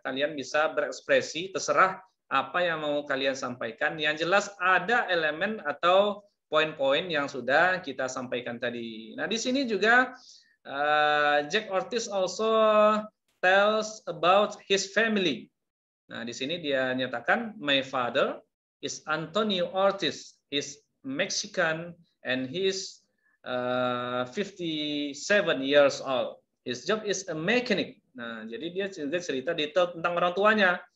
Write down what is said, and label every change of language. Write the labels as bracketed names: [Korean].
[Indonesian] Kalian bisa berekspresi, terserah apa yang mau kalian sampaikan. Yang jelas ada elemen atau poin-poin yang sudah kita sampaikan tadi. Nah, di sini juga [English] Jack Ortiz also tells about his family. [Indonesian] Nah, di sini dia nyatakan, [English] my father is [Indonesian] Antonio Ortiz. [English] He's Mexican and he's 57 years old. His job is a mechanic. [Indonesian] Nah, jadi dia juga cerita detail tentang orang tuanya.